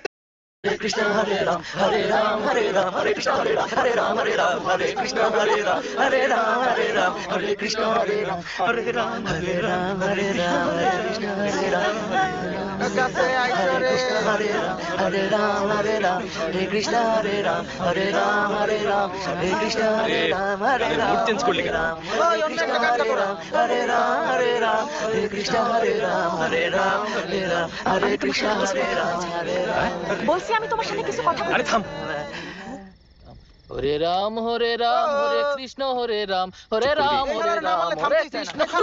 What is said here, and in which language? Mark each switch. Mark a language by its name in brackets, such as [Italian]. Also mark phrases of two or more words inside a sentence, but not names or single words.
[Sanskrit] কৃষ্ণ হরে রাম হরে রাম হরে রাম হরে কৃষ্ণ হরে রাম হরে রাম হরে রাম হরে কৃষ্ণ হরে রাম হরে রাম হরে রাম হরে কৃষ্ণ হরে রাম হরে রাম হরে রাম হরে রাম হরে কৃষ্ণ হরে রাম হরে রাম হরে রাম হরে কৃষ্ণ হরে রাম হরে রাম হরে রাম হরে কৃষ্ণ হরে রাম হরে রাম [English] mood change [Bangla] করলি কেন? [Sanskrit] হরে রাম হরে রাম হরে কৃষ্ণ হরে রাম হরে রাম হরে রাম হরে কৃষ্ণ হরে রাম হরে রাম। [Bangla] বলছি আমি তোমার সাথে কিছু কথা বলবো। আরে থাম। [Sanskrit] হরে রাম হরে কৃষ্ণ হরে রাম হরে রাম হরে রাম হরে কৃষ্ণ।